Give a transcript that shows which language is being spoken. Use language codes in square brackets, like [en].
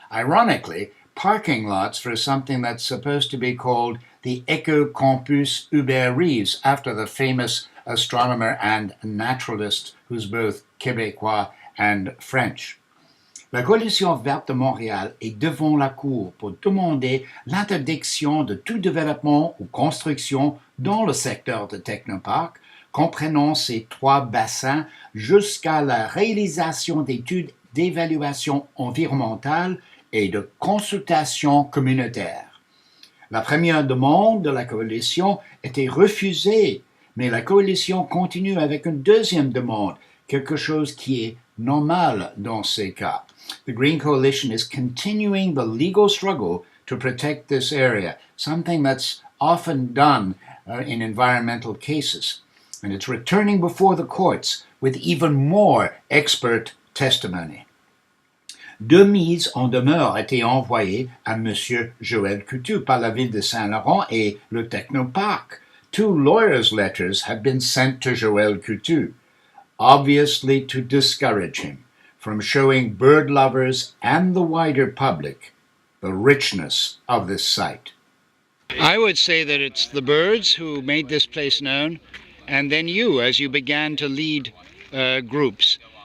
[en] Ironically, parking lots for something that's supposed to be called the Ecocampus Hubert Reeves, after the famous astronomer and naturalist who's both Québécois and French. [fr] La Coalition verte de Montréal est devant la Cour pour demander l'interdiction de tout développement ou construction dans le secteur de Technoparc, comprenant ces 3 bassins, jusqu'à la réalisation d'études d'évaluation environnementale et de consultation communautaire. La première demande de la coalition était refusée, mais la coalition continue avec une deuxième demande, quelque chose qui est normal dans ces cas. [en] The Green Coalition is continuing the legal struggle to protect this area, something that's often done in environmental cases. And it's returning before the courts with even more expert testimony. [fr] 2 mises en demeure ont été envoyées à M. Joël Coutu par la ville de Saint-Laurent et le Technoparc. [en] 2 lawyers' letters have been sent to Joël Coutu, obviously to discourage him from showing bird lovers and the wider public the richness of this site. I would say that it's the birds who made this place known, and then you, as you began to lead groups.